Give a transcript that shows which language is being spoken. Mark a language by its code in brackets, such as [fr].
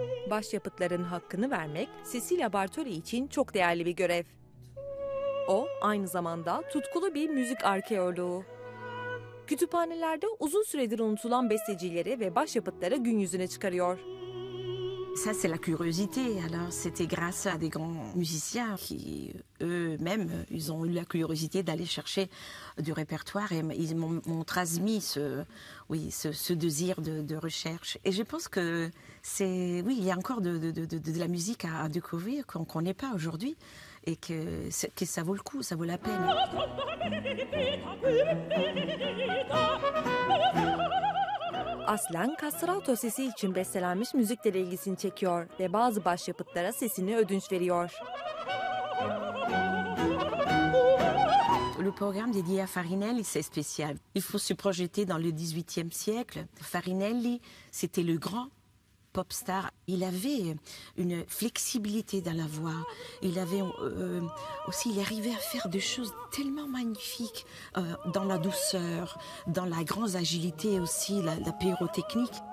[tr] başyapıtların hakkını vermek Cecilia Bartoli için çok değerli bir görev. O, aynı zamanda tutkulu bir müzik arkeoloğu. Kütüphanelerde uzun süredir unutulan bestecileri ve başyapıtları gün yüzüne çıkarıyor. [fr] Ça, c'est la curiosité. Alors, c'était grâce à des grands musiciens qui, eux-mêmes, ils ont eu la curiosité d'aller chercher du répertoire et ils m'ont transmis ce désir de recherche. Et je pense que il y a encore de la musique à découvrir qu'on ne connaît pas aujourd'hui et que ça vaut le coup, ça vaut la peine. [tr] Aslen kastrato sesi için bestelenmiş müzikle ilgisini çekiyor ve bazı başyapıtlara sesini ödünç veriyor. [fr] Le programme dédié à Farinelli, c'est spécial. Il faut se projeter dans le XVIIIe siècle. Farinelli, c'était le grand pop star. Il avait une flexibilité dans la voix. Il avait aussi, il arrivait à faire des choses tellement magnifiques dans la douceur, dans la grande agilité aussi, la pyrotechnique.